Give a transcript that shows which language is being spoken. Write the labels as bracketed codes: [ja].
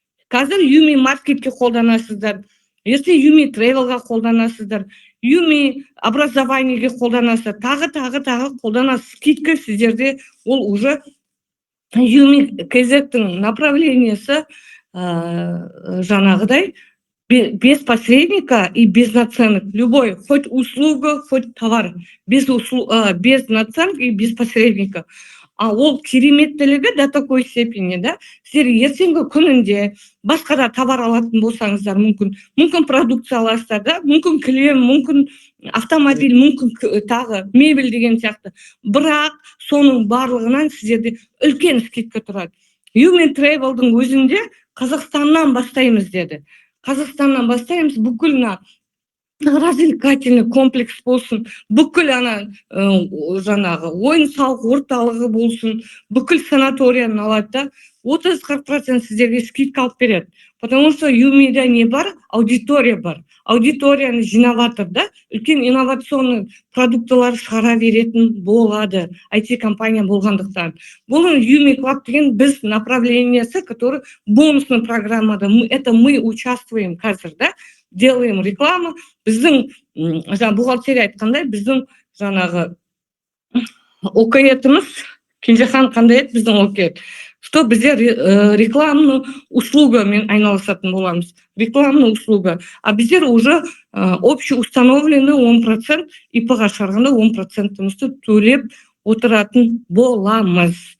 [kk] Қазір Юми маркетке қолданасыздар. Если Юми Travelға қолданасыздар, Юми образованиеге қолданасыздар, тағы қолданасыз. Скидка сіздерде ол уже Юми кезектің направлениесі жаңағыдай [ru] без посредника и без наценок. Любой, хоть услуга, хоть товар, без наценок и без посредника. [kk] А ол кереметтілігі до такой степени, да? Сіздер ертеңгі күнінде басқа да товар алатын болсаңыздар, мүмкін продукция аласыздар, да? Мүмкін кілем, мүмкін автомобиль, мүмкін тағы мебель деген сияқты. Бірақ соның барлығынан сіздерде үлкен скидка тұрады. Юми Travel'дың өзінде Қазақстаннан бастаймыз деді. Қазақстаннан бастаймыз, бүкіл развлекательный комплекс болсын, бүкіл жаңағы ойын-сауық орталығы болсын, бүкіл санаторияны алады да, 30-40% сіздерге скидка алып береді. [ru] Потому что [kk] Юмида не бар, аудитория бар. Аудиторияны жинаватыр, да, үлкен инновационный продуктылар шығара беретін болады, IT-компания болғандықтан. Бұл Юми Club деген біз направлениесі, который бонусный программада, [ru] это мы участвуем [kk] қазір, да, [ru] делаем рекламу. [kk] Біздің бухгалтерия айтқандай, біздің жаңағы окетіміз, Кенжехан қандай еді біздің окет? Что біздер рекламный услугамен айналысатын боламыз. Рекламный услуга. А біздер уже общеустановленный 10%, ИП-ға шығарғанда 10%-імізді төлеп отыратын боламыз.